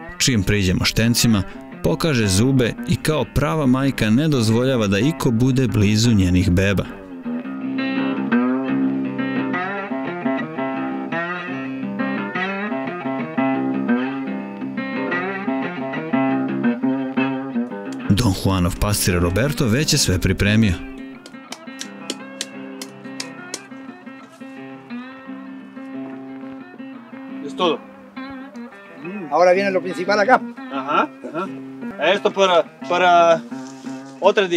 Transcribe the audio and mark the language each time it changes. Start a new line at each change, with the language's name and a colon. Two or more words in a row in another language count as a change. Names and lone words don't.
Serbian: Čim priđemo štencima, pokaže zube i kao prava majka ne dozvoljava da iko bude blizu njenih beba. Don Juanov pastir Roberto već je sve pripremio.
Spanish: Es todo. Ahora viene lo principal acá. Ajá, ajá. Esto para otro día.